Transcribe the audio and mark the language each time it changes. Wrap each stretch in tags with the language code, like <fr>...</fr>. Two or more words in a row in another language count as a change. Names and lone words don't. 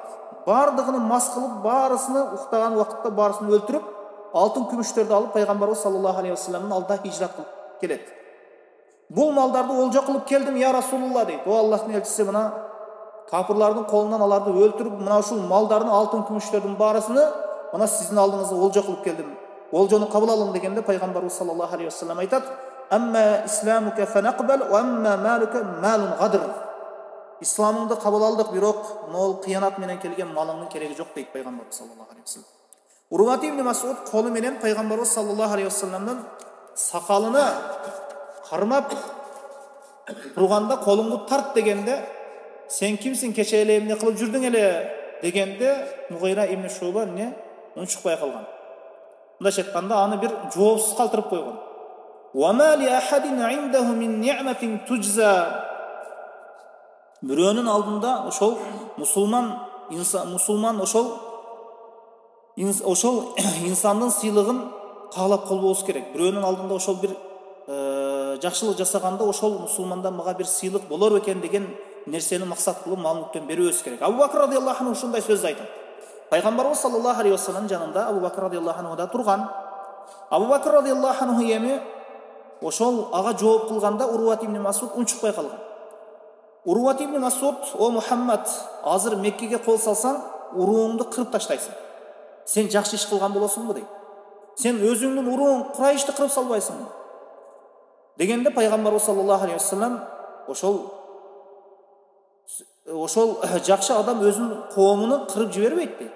<ky>Бардыгын мас кылып, баарысыны уктаган убакытта баарысын өлтүрүп, алтын күмүштөрдү алып пайгамбарыбыз</ky> <ar>صلى الله عليه وسلم</ar> <ky>алдына хижрат кылып келет. Бул малдарды олжо кылып келдим</ky> <ar>يا رسول الله</ar> <ky>дейт. О Аллахтын элчиси, мына капырлардын колунан аларды өлтүрүп, мына ушул малдардын, алтын күмүштөрдүн баарысыны мына сиздин алдыңызга олжо кылып келдим. Олжону кабыл алың дегенде пайгамбарыбыз</ky> <ar>صلى الله عليه وسلم</ar> <ky>айтат:</ky> <ar>"أما إسلامك فنقبل وأما مالك فمال غدر."</ar> <ky>Исламыңды кабыл алдык, бирок могул кыянат менен келген малыңдын кереги жок дейт пайгамбарыбыз</ky> <ar>صلى الله عليه وسلم.</ar> <ky>Урват ибн Мас'уд колу менен пайгамбарыбыз</ky> <ar>صلى الله عليه وسلم</ar> <ky>сакалына кармап турганда, колуңду тарт дегенде, сен кимсиң, кече эле эмне кылып жүрдүң эле дегенде, Мугира ибн Шуба унчукпай калган. Мындайча айтканда, аны бир жоопсуз калтырып койгон.</ky> <ar>وَمَا لِأَحَدٍ عِنْدَهُ مِنْ نِعْمَةٍ تُجْزَى.</ar> <ky>Бирөөнүн алдында ошол мусулман ошол инсандын сыйлыгын каалап колбообуз керек. Бирөөнүн алдында ошол бир жакшылык жасаганда, ошол мусулмандан мага бир сыйлык болор экен деген нерсени максат кылып маалыматтан берүүбүз керек. Абу Бакр</ky> <ar>رضي الله عنه</ar> <ky>ушундай сөз айтат. Пайгамбарыбыз</ky> <ar>صلى الله عليه وسلم</ar> <ky>жанында Абу Бакр</ky> <ar>رضي الله عنه</ar> <ky>да турган. Абу Бакр</ky> <ar>رضي الله عنه</ar> <ky>эми ошол ага жооп кылганда Урват ибн Мас'уд унчукпай калган. Урват ибн Мас'уд: "О Мухаммад, азыр Меккеге кол салсаң, урууңду кырып таштайсың. Сен жакшы иш кылган болосуңбу?" дейт. "Сен өзүңдүн урууң Курайшты кырып салбайсыңбы?" Дегенде пайгамбарыбыз</ky> <ar>صلى الله عليه وسلم</ar> <ky>ошол жакшы адам өзүнүн коомун кырып жибербейт дейт.</ky>